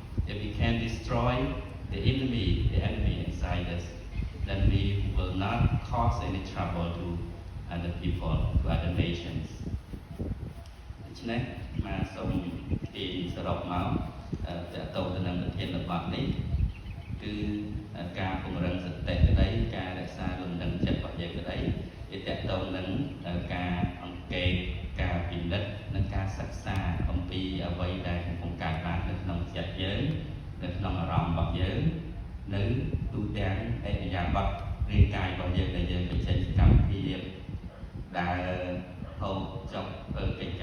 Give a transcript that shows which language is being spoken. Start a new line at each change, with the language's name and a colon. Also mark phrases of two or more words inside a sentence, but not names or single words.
English: if we can destroy the enemy inside us, then we will not cause any trouble to other people, to other nations.
Khmer: ដូច្នេះមកសូមទាញសរុបមកតើតទៅនឹងប្រធានបទនេះគឺការពង្រឹង សតិក្តីការរក្សាលំនឹងចិត្តរបស់យើងក្តីវាតទៅនឹងការអង្គេតការពិនិត្យនិងការសិក្សាអំពីអ្វីដែលកំពុងកើតឡើងនៅក្នុងចិត្តយើងនៅក្នុងអារម្មណ៍របស់យើងនៅទូទាំងអរិយាប័ត្ររាងកាយរបស់យើងដែលយើងបញ្ចេញកម្មវិធីដែលហូបចុកធ្វើកិច្ច